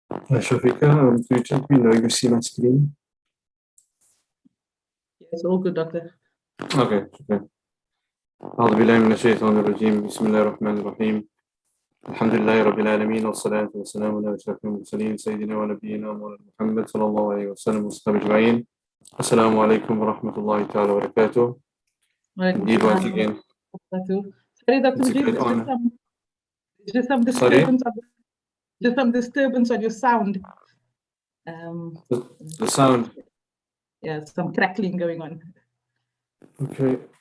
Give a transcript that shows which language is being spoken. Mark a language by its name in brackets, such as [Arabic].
[English] Shafika, could you let me know you see my screen? Yes, all good, Doctor. Okay. [Arabic] أعوذ بالله من الشيطان الرجيم بسم الله الرحمن الرحيم الحمد لله رب العالمين والصلاة والسلام على أشرف المرسلين سيدنا ونبينا مولانا محمد صلى الله عليه وسلم وصحبه أجمعين. السلام عليكم ورحمة الله تعالى وبركاته. [English] Indeed, once again. Sorry, Dr. Mujib, there's some disturbance. There's some disturbance on your sound. The sound. Yeah, some crackling going on. Okay.